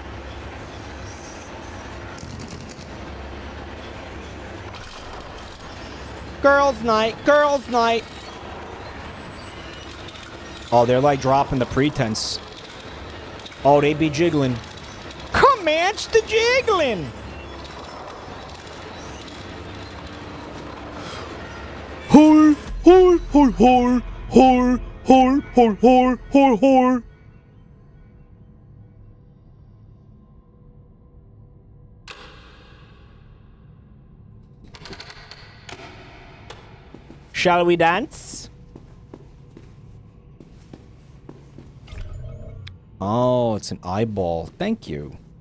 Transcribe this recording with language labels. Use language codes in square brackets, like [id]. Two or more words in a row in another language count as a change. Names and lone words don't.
[en] Girls' night, girls' night. Oh, they're like dropping the pretense. Oh, they be jiggling. Commence the jiggling. Hor, hor, hor, hor, hor, hor, hor, hor, hor, hor. Shall we dance? Oh, it's an eyeball. Thank you.